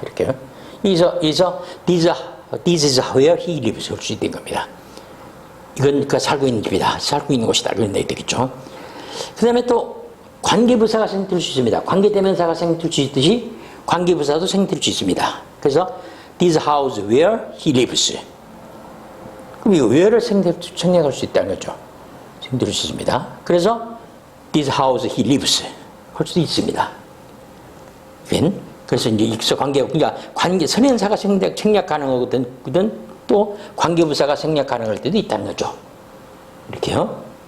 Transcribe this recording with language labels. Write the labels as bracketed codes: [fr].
[ko] 이렇게요. [en] 여기서 this is where he lives [ko] 할 수 있는 겁니다. 이건 그가 살고 있는 집이다. 살고 있는 곳이다. 그런 얘기 되겠죠. 그 다음에 또 관계부사가 생략될 수 있습니다. 관계대명사가 생략될 수 있듯이 관계부사도 생략될 수 있습니다. 그래서 [en] this house where he lives. [ko] 그럼 이 where를 생략할 수 있다는 거죠. 생략될 수 있습니다. 그래서 [en] this house he lives [ko] 할 수도 있습니다. 그래서 이제 익서 그러니까 선행사가 생략 가능하거든 또 관계부사가 생략 가능할 때도 있다는 거죠. 이렇게요.